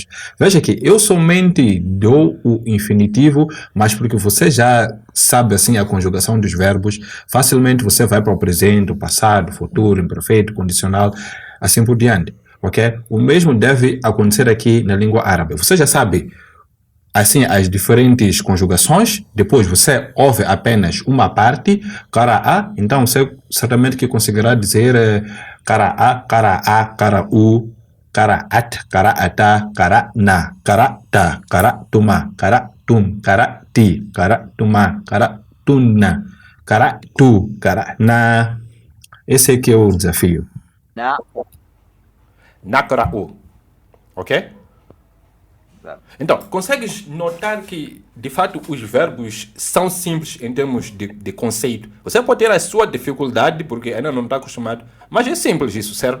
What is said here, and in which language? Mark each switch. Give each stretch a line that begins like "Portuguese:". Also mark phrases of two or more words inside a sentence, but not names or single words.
Portuguese: Veja que eu somente dou o infinitivo, mas porque você já sabe assim a conjugação dos verbos, facilmente você vai para o presente, o passado, o futuro, imperfeito, condicional, assim por diante. Ok? O mesmo deve acontecer aqui na língua árabe. Você já sabe assim as diferentes conjugações, depois você ouve apenas uma parte, kara'a, então você certamente que conseguirá dizer
Arabic: قرأ قرأ قرأُ قرأت قرأتا قرأنا قرأتَ قرأتما قرأتم قرأتِ قرأتما قرأتن قرأتُ قرأنا.
Portuguese: Esse aqui é o desafio. Nakra'u. Ok? Certo. Então, consegues notar que, de fato, os verbos são simples em termos de conceito. Você pode ter a sua dificuldade, porque ainda não está acostumado, mas é simples isso, certo?